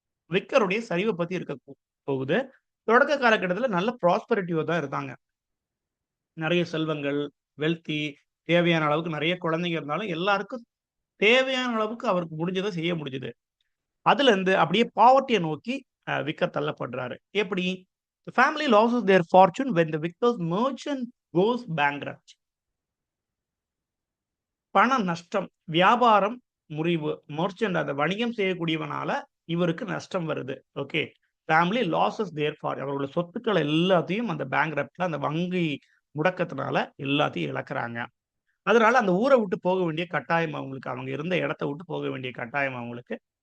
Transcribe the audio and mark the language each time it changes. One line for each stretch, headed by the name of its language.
Tamil: விக்கருடைய சரிவ பத்தி இருக்க போகுது. தொடக்க காலகட்டத்தில நல்ல ப்ராஸ்பெரிட்டியோட தான் இருந்தாங்க. நெறைய செல்வங்கள், வெல்த்தி, தேவையான அளவுக்கு நெறைய குழந்தைங்க இருந்தாலும், எல்லாருக்கும் தேவையான அளவுக்கு அவருக்கு முடிஞ்சத செய்ய முடிஞ்சது. அதுலருந்து அப்படியே பாவர்ட்டிய நோக்கி விக்கர் தள்ளப்படுறாரு. எப்படி?
English: The family loses their fortune when the Victor's merchant goes bankrupt.
Tamil: பண நஷ்டம், வியாபாரம் முறிவு. மெர்ச்சன்ட் அந்த வணிகம் செய்யக்கூடியவனால இவருக்கு நஷ்டம் வருது. ஓகே.
English: family losses there
Tamil: அவர்களுடைய சொத்துக்கள் எல்லாத்தையும் அந்த பேங்க்ரப்ட்ல அந்த வங்கி முடக்கத்தினால எல்லாத்தையும் இழக்குறாங்க. அதனால அந்த ஊர விட்டு போக வேண்டிய கட்டாயம் அவங்களுக்கு. அவங்க இருந்த இடத்த விட்டு போக வேண்டிய கட்டாயம் அவங்களுக்கு.